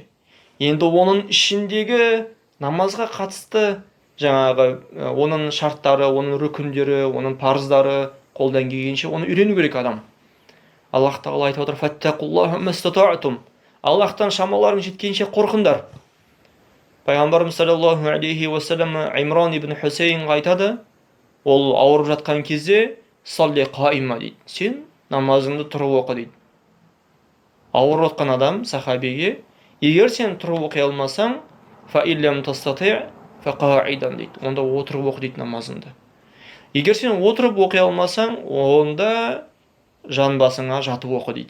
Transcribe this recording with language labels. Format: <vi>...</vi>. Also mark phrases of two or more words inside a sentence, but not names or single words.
<kk>Енді оның ішіндегі намазға қатысты жаңағы оның шарттары, оның рүкіндері, оның парыздары қолдан келгенше оны үйрену керек адам. Аллах тағала айтып отыр:</kk> <ar>"فاتقوا الله ما استطعتم".</ar> <kk>Аллахтан шамаларың жеткенше қорқыңдар. Пайғамбарымыз</kk> <ar>صلى الله عليه وسلم</ar> <kk>Имран ибн Хусейнға айтады, ол ауырып жатқан кезде</kk> <ar>صل قائما</ar> <kk>дейді. Сен намазыңды тұрып оқы дейді. Ауырып жатқан адам сахабиге, егер сен тұрып оқи алмасаң,</kk> <ar>فإن لم تستطع فقاعدا</ar> <kk>дейді. Онда отырып оқы дейді намазыңды. Егер сен отырып оқи алмасаң, онда жан басыңа жатып оқы дейді.</kk>